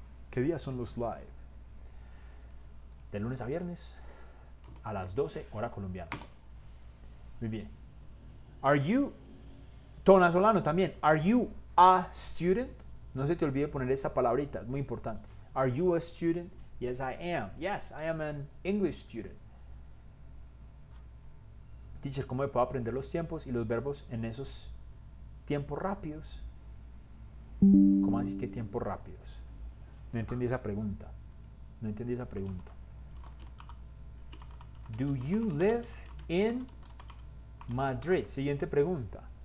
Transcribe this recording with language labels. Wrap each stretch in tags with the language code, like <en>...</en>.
<es>¿Qué días son los live? De lunes a viernes a las 12 hora colombiana. Muy bien.</es> <en>Are you, Tonasolano también, are you a student?</en> <es>No se te olvide poner esta palabrita, es muy importante.</es> <en>Are you a student? Yes, I am. Yes, I am an English student.</en> <es>Teacher, ¿cómo me puedo aprender los tiempos y los verbos en esos tiempos rápidos? ¿Cómo así que tiempos rápidos? No entendí esa pregunta. No entendí esa pregunta.</es> <en>Do you live in Madrid?</en> <es>Siguiente pregunta.</es>